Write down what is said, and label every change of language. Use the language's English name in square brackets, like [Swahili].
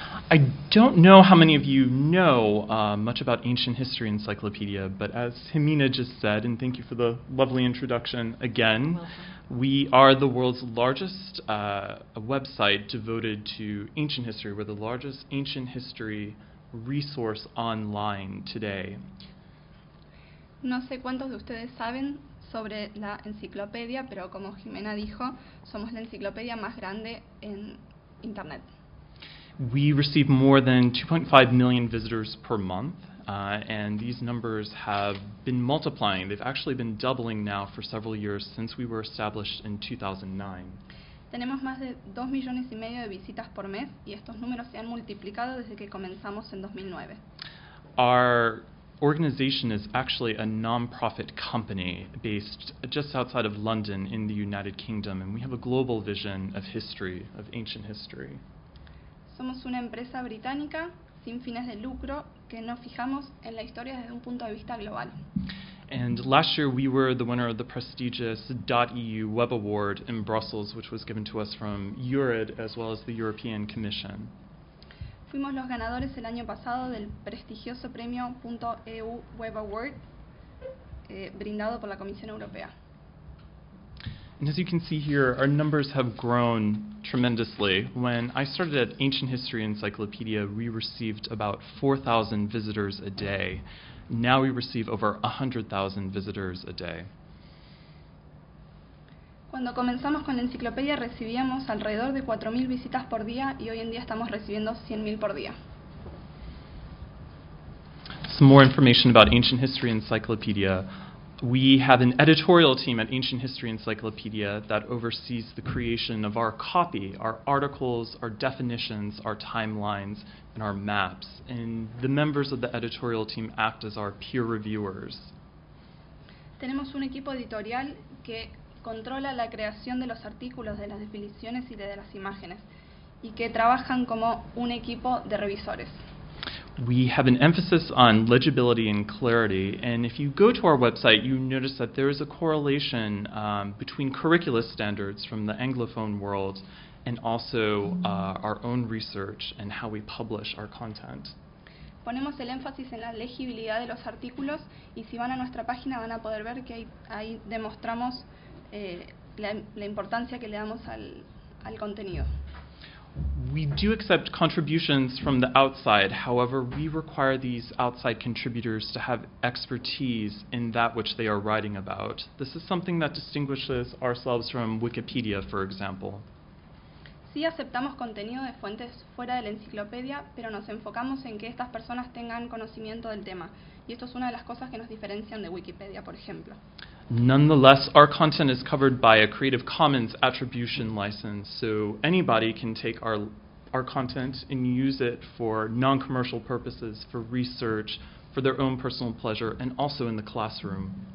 [English] I don't know how many of you know much about Ancient History Encyclopedia, but as Jimena just said, and thank you for the lovely introduction again, we are the world's largest website devoted to ancient history. We're the largest ancient history resource online today. [Spanish] No sé cuántos de ustedes saben sobre la enciclopedia, pero como Jimena dijo, somos la enciclopedia más grande en Internet. [English] We receive more than 2.5 million visitors per month, and these numbers have been multiplying. They've actually been doubling now for several years since we were established in 2009. [Spanish] Tenemos más de 2 millones y medio de visitas por mes, y estos números se han multiplicado desde que comenzamos en 2009. [English] Our organization is actually a non-profit company based just outside of London in the United Kingdom, and we have a global vision of history, of ancient history. [Spanish] Somos una empresa británica sin fines de lucro que nos fijamos en la historia desde un punto de vista global. [English] And last year we were the winner of the prestigious .eu Web Award in Brussels, which was given to us from URID as well as the European Commission. [Spanish] Fuimos los ganadores el año pasado del prestigioso premio .eu Web Award brindado por la Comisión Europea. [English] And as you can see here, our numbers have grown tremendously. When I started at Ancient History Encyclopedia, we received about 4,000 visitors a day. Now we receive over 100,000 visitors a day. [Spanish] Cuando comenzamos con la enciclopedia, recibíamos alrededor de 4,000 visitas por día, y hoy en día estamos recibiendo 100,000 por día. [English] Some more information about Ancient History Encyclopedia. We have an editorial team at Ancient History Encyclopedia that oversees the creation of our copy, our articles, our definitions, our timelines, and our maps. And the members of the editorial team act as our peer reviewers. [Spanish] Tenemos un equipo editorial que controla la creación de los artículos, de las definiciones y de las imágenes, y que trabajan como un equipo de revisores. [English] We have an emphasis on legibility and clarity, and if you go to our website, you notice that there is a correlation between curricula standards from the Anglophone world and also our own research and how we publish our content. [Spanish] Ponemos el énfasis en la legibilidad de los artículos, y si van a nuestra página van a poder ver que ahí demostramos la importancia que le damos al contenido. [English] We do accept contributions from the outside, however, we require these outside contributors to have expertise in that which they are writing about. This is something that distinguishes ourselves from Wikipedia, for example. [Spanish] Sí, aceptamos contenido de fuentes fuera de la enciclopedia, pero nos enfocamos en que estas personas tengan conocimiento del tema. Y esto es una de las cosas que nos diferencian de Wikipedia, por ejemplo. [English] Nonetheless, our content is covered by a Creative Commons attribution license, so anybody can take our our content and use it for non-commercial purposes, for research, for their own personal pleasure, and also in the classroom.